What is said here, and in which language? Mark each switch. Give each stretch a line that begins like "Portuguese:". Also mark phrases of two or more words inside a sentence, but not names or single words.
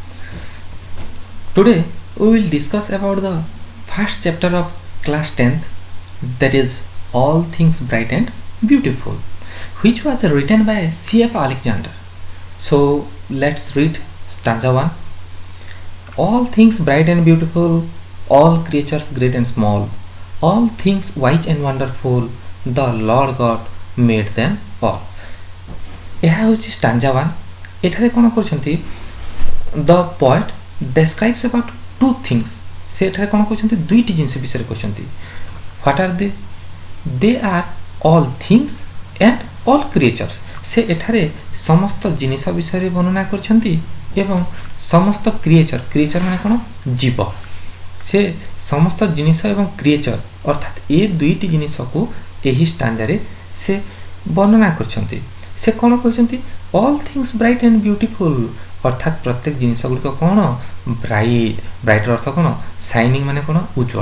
English: Today we will discuss about the first chapter of class 10th, that is All Things Bright and Beautiful, which was written by C.F. Alexander. So let's read stanza 1. All things bright and beautiful, all creatures great and small, all things wise and wonderful, the Lord God made them all.
Odia: ଏହା ହେଉଛି stanza 1. ଏଠାରେ କ'ଣ କରୁଛନ୍ତି,
English: the poet describes about two things.
Odia: ସେ ଏଠାରେ କ'ଣ କହୁଛନ୍ତି, ଦୁଇଟି ଜିନିଷ ବିଷୟରେ କହୁଛନ୍ତି.
English: What are they? They are all things and all creatures.
Odia: ସେ ଏଠାରେ ସମସ୍ତ ଜିନିଷ ବିଷୟରେ ବର୍ଣ୍ଣନା କରିଛନ୍ତି ଏବଂ ସମସ୍ତ କ୍ରିଏଚର ମାନେ କ'ଣ, ଜୀବ. ସେ ସମସ୍ତ ଜିନିଷ ଏବଂ କ୍ରିଏଚର ଅର୍ଥାତ୍ ଏ ଦୁଇଟି ଜିନିଷକୁ ଏହି ଷ୍ଟାଞ୍ଜାରେ ସେ ବର୍ଣ୍ଣନା କରିଛନ୍ତି. ସେ କ'ଣ କହିଛନ୍ତି,
English: all things bright and beautiful
Odia: ଅର୍ଥାତ୍ ପ୍ରତ୍ୟେକ ଜିନିଷ ଗୁଡ଼ିକ କ'ଣ, ବ୍ରାଇଟ୍ର ଅର୍ଥ କ'ଣ, ସାଇନିଂ ମାନେ କ'ଣ, ଉଜ୍ଜଳ.